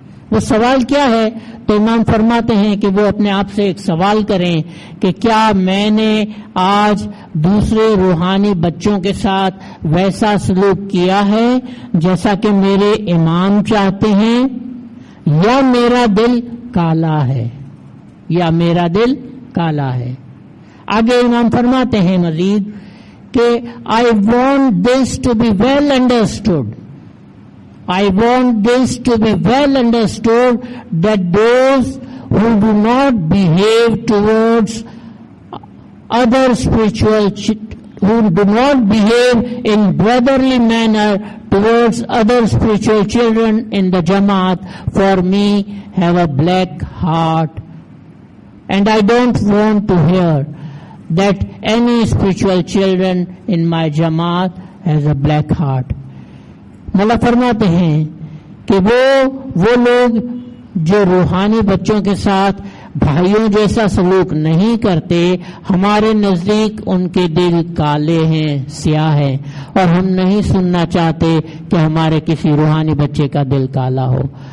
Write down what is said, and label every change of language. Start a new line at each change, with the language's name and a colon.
Urdu: وہ سوال کیا ہے؟ تو امام فرماتے ہیں کہ وہ اپنے آپ سے ایک سوال کریں کہ کیا میں نے آج دوسرے روحانی بچوں کے ساتھ ویسا سلوک کیا ہے جیسا کہ میرے امام چاہتے ہیں، یا میرا دل کالا ہے، یا میرا دل کالا ہے. آگے امام فرماتے ہیں مزید کہ
English: I want this to be well understood. I want this to be well understood that those who do not behave towards other who do not behave in brotherly manner towards other spiritual children in the Jamaat, for me have a black heart, and I don't want to hear that any spiritual children in my Jamaat has a black heart.
Urdu: مولا فرماتے ہیں کہ وہ لوگ جو روحانی بچوں کے ساتھ بھائیوں جیسا سلوک نہیں کرتے، ہمارے نزدیک ان کے دل کالے ہیں، سیاہ ہیں، اور ہم نہیں سننا چاہتے کہ ہمارے کسی روحانی بچے کا دل کالا ہو.